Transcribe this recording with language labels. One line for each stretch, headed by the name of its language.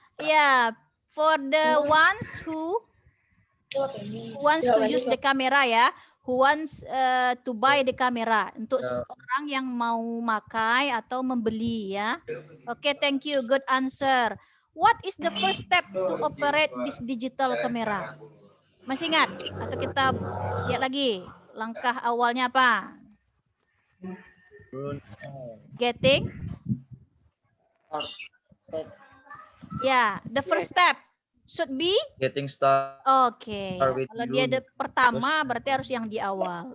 English: Yeah, for the ones who wants to use the camera ya, who wants to buy the camera,
Indonesian: untuk orang yang mau makai atau membeli ya.
English: Oke, thank you, good answer. What is the first step to operate this digital camera?
Indonesian: Masih ingat? Atau kita lihat lagi langkah awalnya apa?
English: Getting? Ya, the first step should be Getting started. oke. with
Indonesian: Kalau
English: you.
Indonesian: dia pertama berarti harus yang di awal.